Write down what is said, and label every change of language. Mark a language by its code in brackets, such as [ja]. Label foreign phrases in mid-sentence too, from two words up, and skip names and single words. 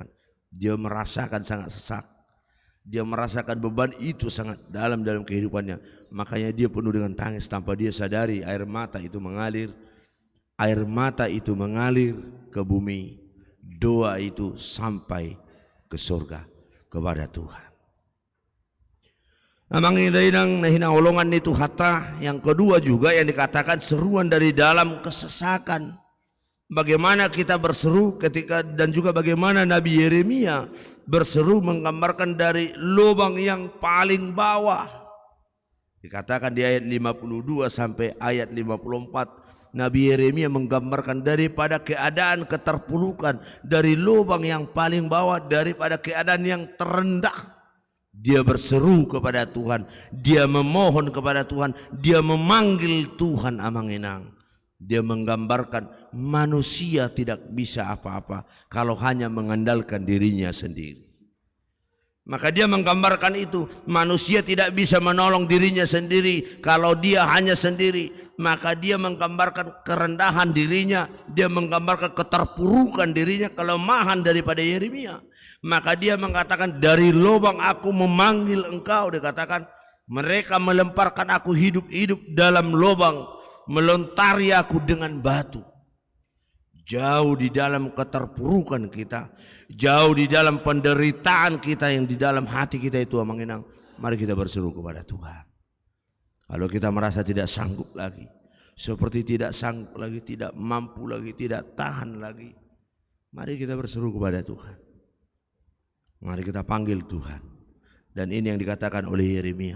[id] Dia merasakan sangat sesak. Dia merasakan beban itu sangat dalam kehidupannya. Makanya dia penuh dengan tangis tanpa dia sadari air mata itu mengalir. Air mata itu mengalir ke bumi. Doa itu sampai ke surga kepada Tuhan. [bbc] Amang inang nahinang olongan itu hatta. [id] Yang kedua juga yang dikatakan seruan dari dalam kesesakan. Bagaimana kita berseru ketika, dan juga bagaimana Nabi Yeremia berseru menggambarkan dari lubang yang paling bawah. Dikatakan di ayat 52 sampai ayat 54, Nabi Yeremia menggambarkan daripada keadaan keterpurukan, dari lubang yang paling bawah, daripada keadaan yang terendah. Dia berseru kepada Tuhan, dia memohon kepada Tuhan, dia memanggil Tuhan [bbc] amang inang. [id] Dia menggambarkan manusia tidak bisa apa-apa kalau hanya mengandalkan dirinya sendiri. Maka dia menggambarkan itu, manusia tidak bisa menolong dirinya sendiri kalau dia hanya sendiri. Maka dia menggambarkan kerendahan dirinya, dia menggambarkan keterpurukan dirinya, kelemahan daripada Yeremia. Maka dia mengatakan, dari lubang aku memanggil engkau. Dikatakan mereka melemparkan aku hidup-hidup dalam lubang, melontari aku dengan batu. Jauh di dalam keterpurukan kita, jauh di dalam penderitaan kita yang di dalam hati kita itu [bbc] amang inang, [id] mari kita berseru kepada Tuhan. Kalau kita merasa tidak sanggup lagi, seperti tidak sanggup lagi, tidak mampu lagi, tidak tahan lagi, mari kita berseru kepada Tuhan. Mari kita panggil Tuhan. Dan ini yang dikatakan oleh Yeremia.